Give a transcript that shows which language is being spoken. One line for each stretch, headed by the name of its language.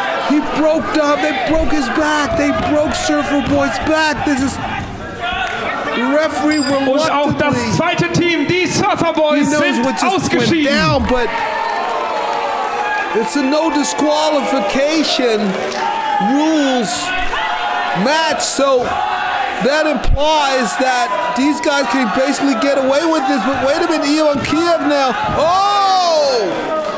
English: He broke down, they broke his back, they broke Surfer Boy's back. This is the referee
German: Und auch das zweite Team, die Surfer Boys, sind ausgeschieden.
English: Down, but it's a no disqualification rules match, so that implies that these guys can basically get away with this. But wait a minute, Ivan Kiev now. Oh!